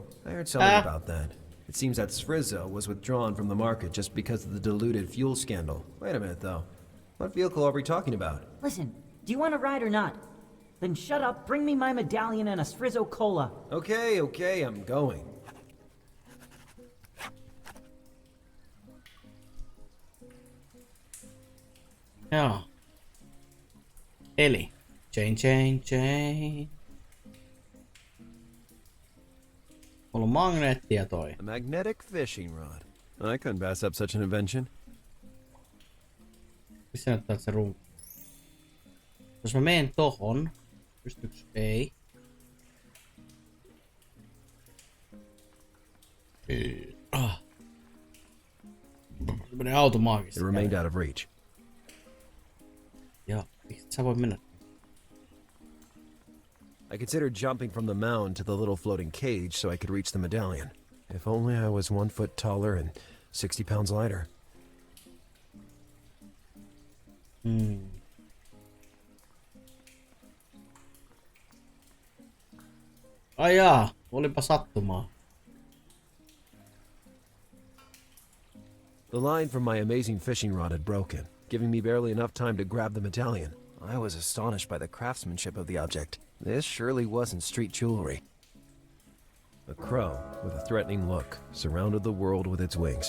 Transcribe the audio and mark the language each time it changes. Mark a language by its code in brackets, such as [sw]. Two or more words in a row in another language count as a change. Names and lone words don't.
[en] I heard something about that. It seems that Sfrizzo was withdrawn from the market just because of the diluted fuel scandal. Wait a minute, though. What vehicle are we talking about? Listen, do you want to ride or not? Then shut up, bring me my medallion and a Sfrizzo Cola. Okay, I'm going. [fi] Joo. Eli. Chain. Mulla on magneetti ja toi. [en] A magnetic fishing rod. I couldn't pass up such an invention. [fi] Missä näyttää, että se runko? Jos mä menen tohon. Pystyks? Ei. Se menee automaagisesti. [en] It remained out of reach. [fi] Joo. Miksi sä voi mennä? [en] I considered jumping from the mound to the little floating cage so I could reach the medallion. If only I was 1 foot taller and 60 pounds lighter. [fi] Ai jaa, olipa sattumaa. [en] The line from my amazing fishing rod had broken, giving me barely enough time to grab the medallion. I was astonished by the craftsmanship of the object. This surely wasn't street jewelry. A crow, with a threatening look, surrounded the world with its wings.